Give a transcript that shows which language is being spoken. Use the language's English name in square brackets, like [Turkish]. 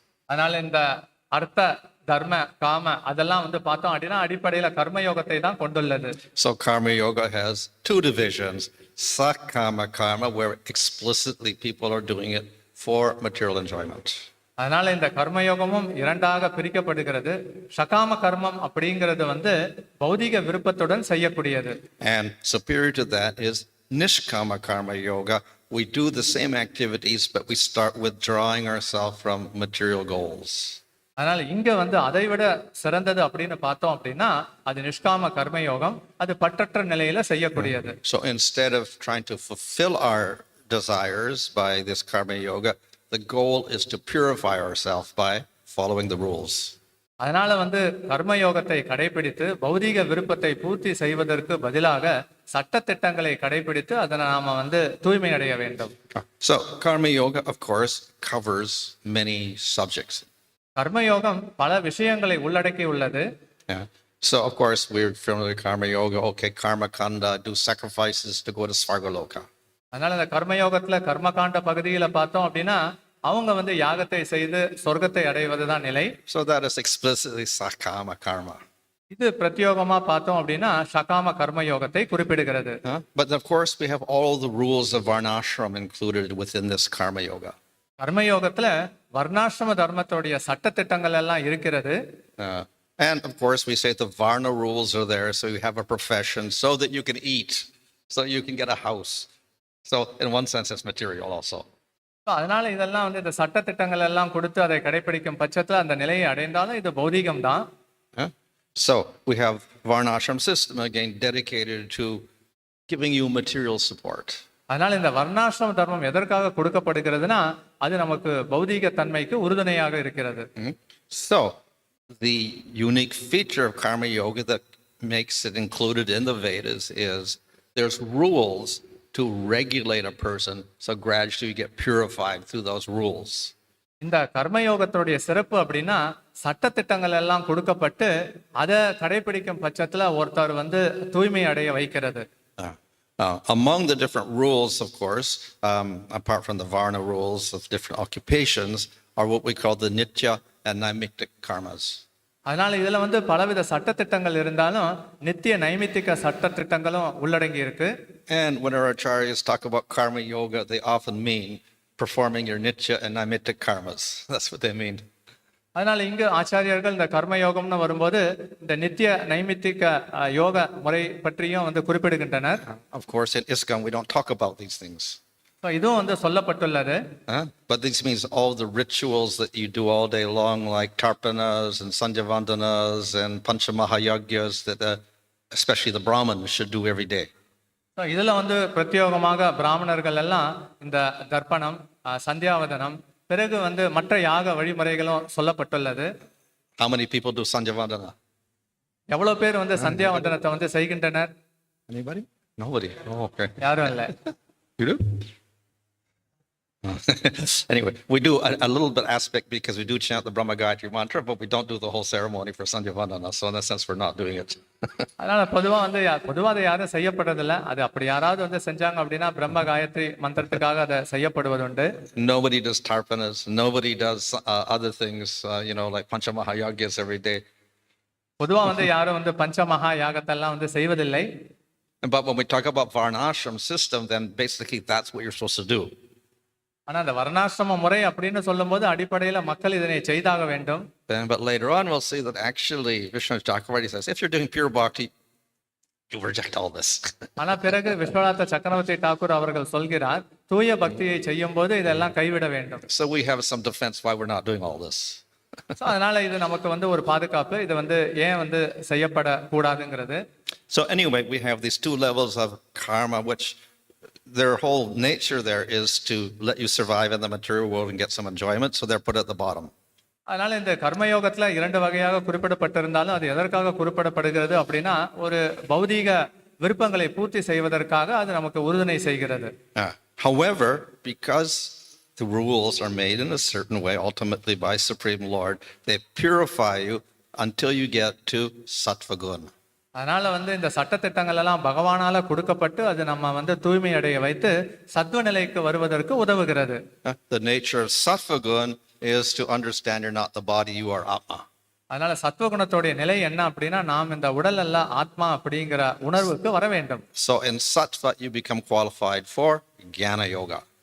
[Tamil] அதனால இந்த அர்த்த தர்ம காம அதெல்லாம் வந்து பார்த்தோம் அப்படின்னா அடிப்படையில கர்மயோகத்தை தான் கொண்டுள்ளது. [English] So karma yoga has two divisions. Sakama karma, where explicitly people are doing it for material enjoyment. [Tamil] அதனால இந்த கர்மயோகமும் இரண்டாக பிரிக்கப்படுகிறது. சகாம கர்மம் அப்படிங்கிறது வந்து பௌதிக விருப்பத்துடன் செய்யக்கூடியது. [English] And superior to that is nishkama karma yoga. We do the same activities, but we start withdrawing ourselves from material goals. [Tamil] அதனால இங்க வந்து அதை விட சிறந்தது அப்படின்னு பார்த்தோம் அப்படின்னா அது நிஷ்காம கர்மயோகம், அது பற்றற்ற நிலையில செய்யக்கூடியது. [English] So instead of trying to fulfill our desires by this karma yoga, the goal is to purify ourselves by following the rules. [Tamil] அதனால வந்து கர்மயோகத்தை கடைபிடித்து பௌதிக விருப்பத்தை பூர்த்தி செய்வதற்கு பதிலாக சட்ட திட்டங்களை கடைபிடித்து அதனை நாம வந்து தூய்மை அடைய வேண்டும். [English] So karma yoga, of course, covers many subjects. [Tamil] கர்மயோகம் பல விஷயங்களை உள்ளடக்கி உள்ளது. Yeah. [English] So of course we're familiar with karma yoga. Okay, karma kanda, do sacrifices to go to Svargaloka. [Tamil] அதனால இந்த கர்மயோகத்துல கர்மகாண்ட பகுதியில பார்த்தோம் அப்படின்னா அவங்க வந்து யாகத்தை செய்து சொர்க்கத்தை அடைவதுதான் நிலை. [English] So that is explicitly sakama karma. [Tamil] இது பிரத்யோகமா பார்த்தோம் அப்படின்னா சகாம கர்மயோகத்தை குறிப்பிடுகிறது. [English] But of course we have all the rules of varnashram included within this karma yoga. [Tamil] கர்மயோகத்துல வர்ணாசிரம தர்மத்தோடைய சட்ட திட்டங்கள் எல்லாம் இருக்கிறது. [English] And of course we say the varna rules are there, so you have a profession so that you can eat, so you can get a house. So in one sense it's material also. [Tamil] அதனால இதெல்லாம் வந்து இந்த சட்ட திட்டங்கள் எல்லாம் கொடுத்து அதை கடைபிடிக்கும் பட்சத்துல அந்த நிலையை அடைந்தாலும் இது பௌதிகம் தான். [English] So we have varnashram system again dedicated to giving you material support. [Tamil] அதனால இந்த வர்ணாசிரம தர்மம் எதற்காக கொடுக்கப்படுகிறதுனா அது நமக்கு பௌதிக தன்மைக்கு உறுதுணையாக இருக்கிறது. [English] So the unique feature of karma yoga that makes it included in the Vedas is there's rules to regulate a person, so gradually you get purified through those rules. [Tamil] இந்த கர்மயோகத்தோடைய சிறப்பு அப்படின்னா சட்ட திட்டங்கள் எல்லாம் கொடுக்கப்பட்டு அதை கடைபிடிக்கும் பட்சத்துல ஒருத்தர் வந்து தூய்மை அடைய வைக்கிறது. [English] Among the different rules, of course, apart from the varna rules of different occupations, are what we call the nitya and naimittic karmas. [Tamil] அதனால இதுல வந்து பலவித சட்ட திட்டங்கள் இருந்தாலும் நித்திய நைமித்திக சட்ட திட்டங்களும் உள்ளடங்கி இருக்கு. [English] And when our acharyas talk about karma yoga, they often mean performing your nitya and naimittic karmas. That's what they mean. [Tamil] அதனால இங்கு ஆச்சாரியர்கள் இந்த கர்மயோகம்னு வரும்போது இந்த நித்திய நைமித்திக யோக முறை பற்றியும் வந்து குறிப்பிடுகின்றனர். [English] Of course, in ISKCON we don't talk about these things. [Tamil] இதுவும் வந்து சொல்லப்பட்டுள்ளது. [English] But this means all the rituals that you do all day long, like tarpanas and sanjavandanas and panchamahayagyas, that especially the Brahmins should do every day. [Tamil] இதுல வந்து பிரத்யோகமாக பிராமணர்கள் எல்லாம் இந்த தர்ப்பணம், சந்தியாவதனம், பிறகு வந்து மற்ற யாக வழிமுறைகளும் சொல்லப்பட்டுள்ளது. [English] How many people do sanjavandana? [Tamil] எவ்வளவு பேர் வந்து சந்தியாவந்தனத்தை வந்து செய்கின்றனர்? [English] Anybody? Nobody. Oh, okay. [Tamil] யாரும் இல்ல. [English] You do? Anyway, we do a little bit aspect because we do chant the Brahma Gayatri mantra, but we don't do the whole ceremony for Sanjavandana. So in that sense, we're not doing it. [Tamil] அதனால பொதுவா அதை யாரும் செய்யப்படுறதில்ல. அது அப்படி யாராவது வந்து செஞ்சாங்க அப்படின்னா பிரம்ம காயத்ரி மந்திரத்துக்காக அதை செய்யப்படுவது உண்டு. [English] Nobody does tarpanas. Nobody does other things, like Panchamahayagyas every day. [Tamil] பொதுவா வந்து யாரும் வந்து பஞ்சமகா யாகத்தெல்லாம் வந்து செய்வதில்லை. [English] But when we talk about varnashram system, then basically that's what you're supposed to do. [Tamil] ஆனா அந்த வர்ணாசிரம முறை அப்படின்னு சொல்லும்போது அடிப்படையில மக்கள் இதனை செய்தாக வேண்டும். [English] But later on we'll see that actually Vishnu Chakravarti says if you're doing pure bhakti, you reject all this. [Tamil] ஆனா பிறகு விஸ்வநாத சக்கரவர்த்தி டாக்கூர் அவர்கள் சொல்கிறார் தூய பக்தியை செய்யும்போது இதெல்லாம் கைவிட வேண்டும். [English] So we have some defense why we're not doing all this. [Tamil] அதனால இது நமக்கு வந்து ஒரு பாதுகாப்பு, இது வந்து ஏன் வந்து செய்யப்பட கூடாதுங்கிறது. [English] So anyway, we have these two levels of karma, which their whole nature there is to let you survive in the material world and get some enjoyment, so they're put at the bottom. [Tamil] அதனால இந்த கர்மயோகத்துல 2 வகையாக குறிப்பிடப்பட்டிருந்தாலும் அது எதற்காக குறிப்பிடப்படுகிறது அப்படின்னா ஒரு பௌதீக விருப்பங்களை பூர்த்தி செய்வதற்காக அது நமக்கு உறுதுணை செய்கிறது. [English] However, because the rules are made in a certain way, ultimately by Supreme Lord, they purify you until you get to Sattva Guna. [Tamil] அதனால இந்த சட்டத்திட்டங்கள் எல்லாம் பகவானால கொடுக்கப்பட்டு அது நம்ம தூய்மை அடைய வைத்து சத்துவ நிலைக்கு வருவதற்கு உதவுகிறது. [English] The nature of Sattva Guna is to understand you're not the body, you are Atma. [Tamil] அதனால சத்துவ குணத்தோட நிலை என்ன அப்படின்னா நாம் இந்த உடல் அல்ல ஆத்மா அப்படிங்கிற உணர்வுக்கு வர வேண்டும். [English] So in Sattva you become qualified for Jnana Yoga.